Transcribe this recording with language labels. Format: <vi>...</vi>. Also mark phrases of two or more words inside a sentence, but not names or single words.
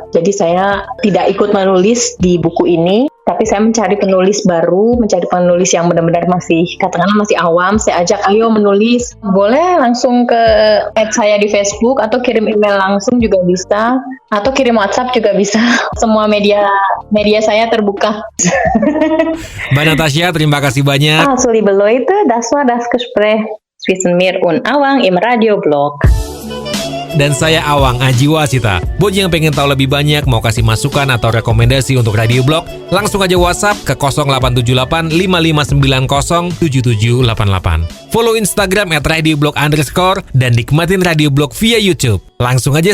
<id>Jadi saya tidak ikut menulis di buku ini, tapi saya mencari penulis baru, mencari penulis yang benar-benar masih awam. Saya ajak, ayo menulis. Boleh langsung ke add saya di Facebook atau kirim email langsung juga bisa, atau kirim WhatsApp juga bisa. Semua media saya terbuka. Mbak Natasha, terima kasih banyak.</id> <de>So liebe Leute, das war das Gespräch zwischen mir und Awang im Radio Blog.</de> <id>Dan saya Awang Aji Wasita. Buat yang pengen tahu lebih banyak, mau kasih masukan atau rekomendasi untuk Radio Blog, langsung aja WhatsApp ke 0878 5590 7788. Follow Instagram @radioblog_ dan nikmatin Radio Blog via YouTube.</id>